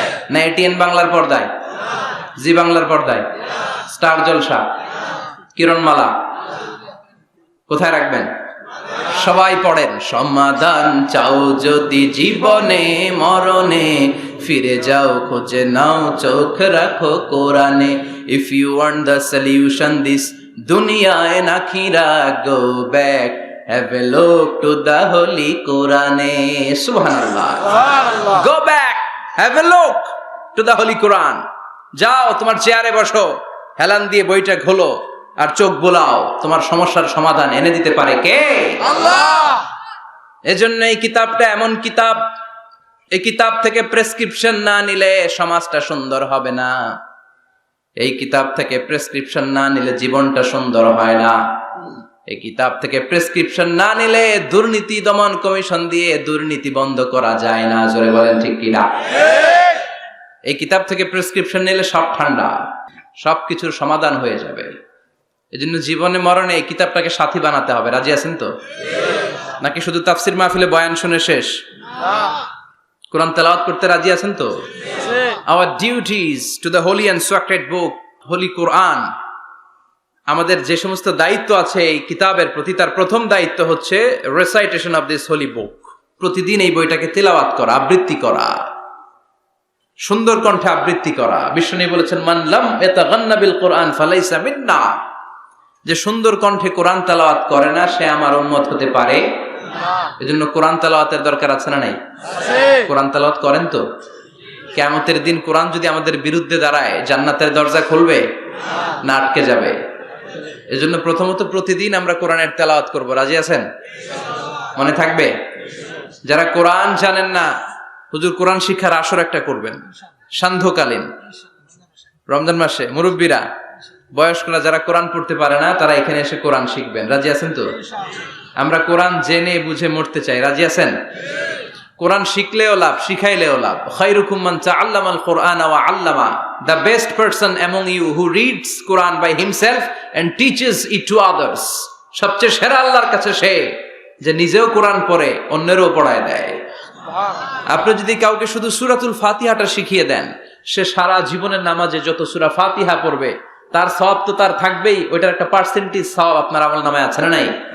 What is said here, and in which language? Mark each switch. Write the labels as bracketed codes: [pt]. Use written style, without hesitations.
[bn] না এটিএন বাংলার পর্দায়, জি বাংলার পর্দায়, স্টার জলসা, কিরণমালা, কোথায় রাখবেন? সবাই পড়েন। সমাধান চাও যদি জীবনে, মরণে ফিরে যাও, খুঁজে নাও, চোখ রাখো কোরআনে। [en] If you want the solution this dunya and akhirah, go back, have a look to the holy Quran. [ar] Subhanallah. সুবহানাল্লাহ। [en] Go back, have a look to the holy Quran. [bn] যাও তোমার চেয়ারে বসো, হেলান দিয়ে বইটা খোলো আর চোখ বোলাও। তোমার সমস্যার সমাধান এনে দিতে পারে কে? আল্লাহ। এজন্য এই কিতাবটা এমন কিতাব, এই কিতাব থেকে প্রেসক্রিপশন না নিলে সমাজটা সুন্দর হবে না। এই কিতাব থেকে প্রেসক্রিপশন না নিলে জীবনটা সুন্দর হয় না। এই কিতাব থেকে প্রেসক্রিপশন না নিলে দুর্নীতি দমন কমিশন দিয়ে দুর্নীতি বন্ধ করা যায় না। জোরে বলেন ঠিক কিনা? এই কিতাব থেকে প্রেসক্রিপশন নিলে সব ঠান্ডা, সবকিছুর সমাধান হয়ে যাবে। এজন্য জীবনে মরণে এই কিতাবটাকে সাথী বানাতে হবে। রাজি আছেন তো? নাকি শুধু তাফসির মাহফিলে বয়ান শুনে শেষ? কোরআন তেলাওয়াত করতে রাজি আছেন তো? [en] Our duties to the holy and sacred book, holy Quran. [bn] আমাদের যে সমস্ত দায়িত্ব আছে এই কিতাবের প্রতি, তার প্রথম দায়িত্ব হচ্ছে [en] recitation of this holy book. [bn] প্রতিদিন এই বইটাকে তেলাওয়াত করা, আবৃত্তি করা, সুন্দর কণ্ঠে আবৃত্তি করা। বিশ্বনবী বলেছেন, [ar] মান লাম ইয়াতাগান্না বিল কোরআন ফালাইসা মিন্না। [bn] যে সুন্দর কণ্ঠে কোরআন তেলাওয়াত করে না, সে আমার উম্মত হতে পারে না। এজন্য কোরআন তেলাওয়াতের দরকার আছে না নাই? কোরআন তেলাওয়াত করেন তো? কিয়ামতের দিন কোরআন যদি আমাদের বিরুদ্ধে দাঁড়ায়, জান্নাতের দরজা খুলবে না আটকে যাবে? এজন্য প্রথমত প্রতিদিন আমরা কোরআনের তেলাওয়াত করব। রাজি আছেন? মনে থাকবে? যারা কোরআন জানেন না, হুজুর কোরআন শিক্ষার আসর একটা করবেন সান্ধ্যকালীন রমজান মাসে। মুরব্বীরা, বয়স্করা যারা কোরআন পড়তে পারে না, তারা এখানে এসে কোরআন শিখবেন। রাজি আছেন তো? আমরা কোরআন জেনে বুঝে মরতে চাই। রাজি আছেন? কোরআন শিখলেও লাভ, শিখাইলেও লাভ। [ar] খায়রুকুম মান তাআল্লামাল কোরআন ওয়া আল্লামা। [en] The best person among you who reads Quran by himself and teaches it to others. [bn] সবচেয়ে সেরা আল্লাহর কাছে সে যে নিজেও কোরআন পড়ে অন্যেরও পড়ায় দেয়। আপনি যদি কাউকে শুধু সূরাতুল ফাতিহাটা শিখিয়ে দেন, সে সারা জীবনের নামাজে যত সূরা ফাতিহা পড়বে তার সওয়াব তো তার থাকবেই, ওইটার একটা পার্সেন্টেজ সওয়াব আপনার আমলনামায় আছে না নাই?